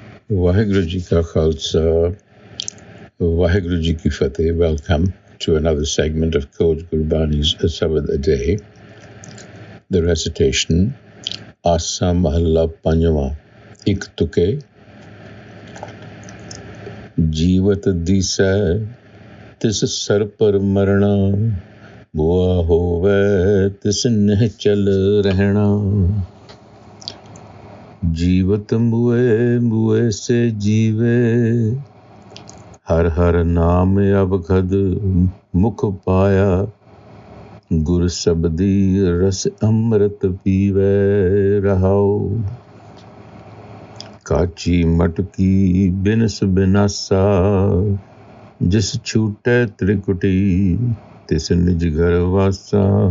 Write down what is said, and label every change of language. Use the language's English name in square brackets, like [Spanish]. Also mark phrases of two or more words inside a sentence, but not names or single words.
[Punjabi] ਵਾਹਿਗੁਰੂ ਜੀ ਕਾ ਖ਼ਾਲਸਾ, ਵਾਹਿਗੁਰੂ ਜੀ ਕੀ ਫ਼ਤਿਹ. [English] Welcome to another segment of Coach Gurbani's a-sabad-a-day, the recitation, [Punjabi] ਆਸਾ ਮਹਲਾ ਪੰਜਵਾਂ, ਇਕ ਤੁਕੇ, ਜੀਵਤ ਦੀਸੈ, ਤਿਸੁ ਸਰਪਰ ਮਰਣਾ, ਬੁਆ ਹੋਵੈ, ਤਿਸੁ ਨਹ ਚਲ ਰਹਣਾ. ਜੀਵਤ ਮੁਏ ਮੁਏ ਸੇ ਜੀਵੇ ਹਰਿ ਹਰਿ ਨਾਮੁ ਅਵਖਧੁ ਮੁਖਿ ਪਾਇਆ ਗੁਰ ਸਬਦੀ ਰਸੁ ਅੰਮ੍ਰਿਤੁ ਪੀਵੇ ਰਹਾਉ ਕਾਚੀ ਮਟੁਕੀ ਬਿਨਸਿ ਬਿਨਾਸਾ ਜਿਸੁ ਛੂਟੈ ਤ੍ਰਿਕੁਟੀ ਤਿਸੁ ਨਿਜ ਘਰਿ ਵਾਸਾ